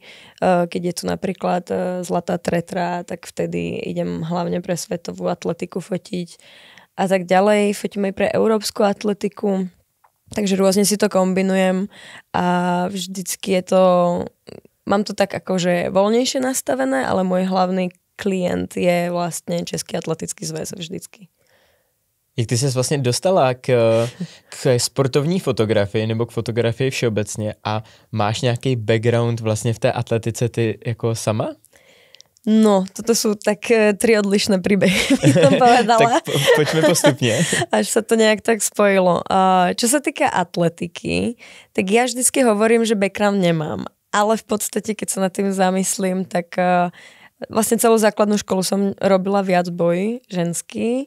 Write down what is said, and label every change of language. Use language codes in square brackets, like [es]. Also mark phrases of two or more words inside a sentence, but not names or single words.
[sk] Keď je tu napríklad zlatá tretra, tak vtedy idem hlavne pre svetovú atletiku fotiť a tak ďalej. Fotím aj pre európsku atletiku, takže rôzne si to kombinujem a vždycky je to, mám to tak akože voľnejšie nastavené, ale môj hlavný klient je vlastne Český atletický zväz vždycky. [cs] Jak ty ses vlastně dostala k sportovní fotografii nebo k fotografii všeobecně a máš nějaký background vlastně v té atletice ty jako sama? [sk] No, toto sú tak tri odlišné príbehy, by som povedala. Tak poďme postupne. Až sa to nejak tak spojilo. Čo sa týka atletiky, tak ja vždycky hovorím, že background nemám. Ale v podstate, keď sa nad tým zamyslím, tak vlastne celú základnú školu som robila viacboj ženský.